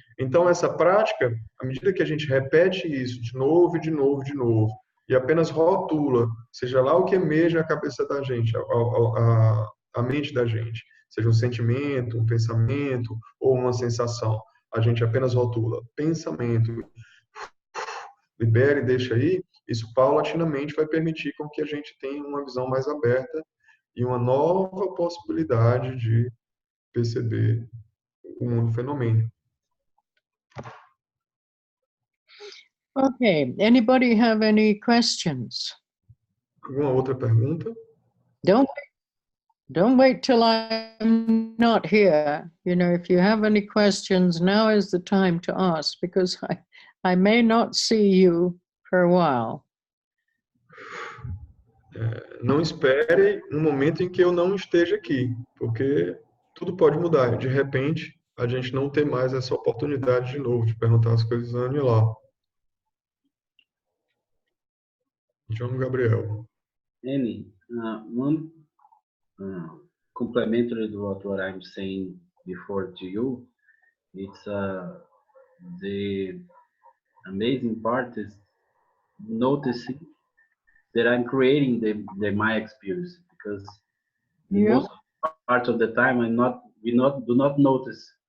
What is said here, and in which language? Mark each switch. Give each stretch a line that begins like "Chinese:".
Portuguese: Então, essa prática, à medida que a gente repete isso de novo, de novo, de novo, e apenas rotula, seja lá o que emerge na cabeça da gente, a mente da gente, seja um sentimento, um pensamento ou uma sensação, a gente apenas rotula pensamento, libera e deixa aí, isso paulatinamente vai permitir com que a gente tenha uma visão mais aberta e uma nova possibilidade de perceber o mundo fenomênico.
English: Okay, anybody have any questions?
Portuguese: Alguma outra pergunta?
English: Don't wait till I'm not here. You know, if you have any questions, now is the time to ask, because I may not see you for a while.
Portuguese: Não espere um momento em que eu não esteja aqui, porque tudo pode mudar. De repente, a gente não tem mais essa oportunidade de novo de perguntar as coisas Anne lá. João Gabriel.
English: Annie, one complementary to what I'm saying before to you, it's the amazing part is noticing that I'm creating my experience, because most part of the time we do not notice.